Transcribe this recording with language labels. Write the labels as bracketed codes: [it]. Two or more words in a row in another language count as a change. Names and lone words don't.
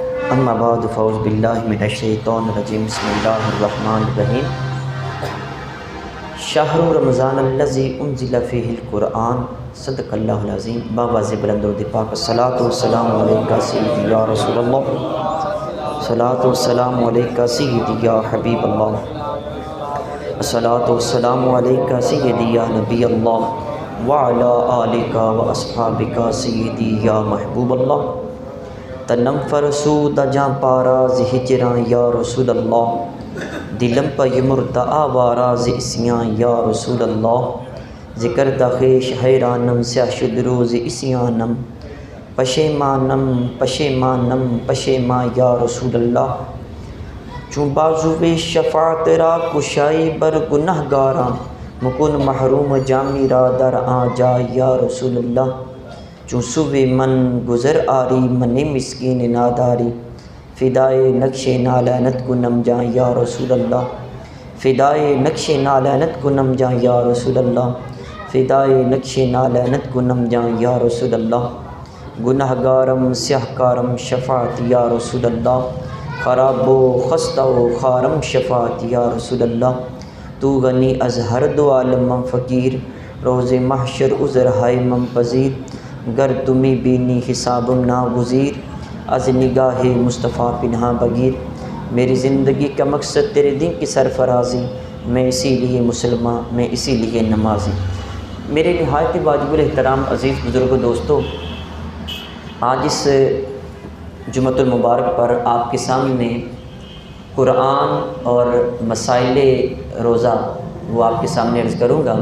[ar] اما بعد فاعوذ باللہ من الشیطان الرجیم بسم اللہ الرحمن الرحیم شہر رمضان الذی انزل فیہ القرآن صدق اللہ العظیم [ur] باواز بلند و پاک [ar] الصلاۃ والسلام علیکہ سیدی یا رسول اللہ الصلاۃ والسلام علیکہ سیدی یا حبیب اللہ الصلاۃ والسلام علیکہ سیدی یا نبی اللہ وعلی آلکہ و اصحابکہ سیدی یا محبوب اللہ [fa] تنم فرسود جاں پاراز ہجراں [ar] یا رسول اللہ [fa] دلم پہ مردہ آواراز اسیاں [ar] یا رسول اللہ [fa] ذکر دخیش حیرانم سیاہ شد روز اسیانم پشیمانم پشیمانم پشیما [ar] یا رسول اللہ [fa] چون بازو شفاعت را کشائی بر گناہ گاراں مکن محروم جامی را در آ جا [ar] یا رسول اللہ [fa] چون سوی من گزر آری من مسکین ناداری فدائے نقش نالینت کنم جاں [ar] یا رسول اللہ [fa] فدائے نقش نالینت کنم جاں [ar] یا رسول [fa] اللہ فدائے نقش نالینت کنم جاں [ar] یا رسول اللہ [fa] گناہ گارم سیاہ کارم شفاعت [ar] یا رسول اللہ [fa] خراب و خستہ و خارم شفاعت [ar] یا رسول اللہ [fa] تو غنی از ہر دو عالم من فقیر روز محشر عذر ہائے من پذیر گر تمی بینی حسابم ناگزیر از نگاہ مصطفیٰ پنہا بگیر [ur] میری زندگی کا مقصد تیرے دین کی سرفرازی میں اسی لیے مسلمان میں اسی لیے نمازی میرے نہایت واجب الاحترام عزیز بزرگ دوستو آج اس جمعۃ المبارک پر آپ کے سامنے قرآن اور مسائل روزہ وہ آپ کے سامنے عرض کروں گا۔